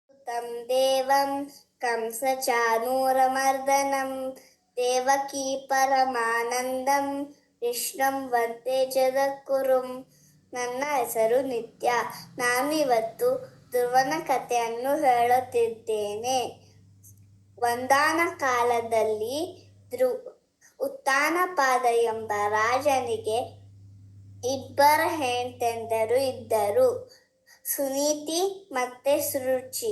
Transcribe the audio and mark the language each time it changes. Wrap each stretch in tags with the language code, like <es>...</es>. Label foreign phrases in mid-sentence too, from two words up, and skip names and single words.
<sa>तं ದೇವಂ ಕಂಸಚಾನೂರಮರ್ದನಂ ದೇವಕೀ ಪರಮಾನಂದಂ ಕೃಷ್ಣಂ ವಂದೇ ಜಗದ್ಗುರುಂ.</sa> <kn>ನನ್ನ ಹೆಸರು ನಿತ್ಯ. ನಾನಿವತ್ತು ಧ್ರುವನ ಕಥೆಯನ್ನು ಹೇಳುತ್ತಿದ್ದೇನೆ. ಒಂದಾನ ಕಾಲದಲ್ಲಿ ಉತ್ತಾನಪಾದ ಎಂಬ ರಾಜನಿಗೆ ಇಬ್ಬರು ಹೆಂಡತಿಯರು ಇದ್ದರು, ಸುನೀತಿ ಮತ್ತೆ ಸುರುಚಿ.</kn>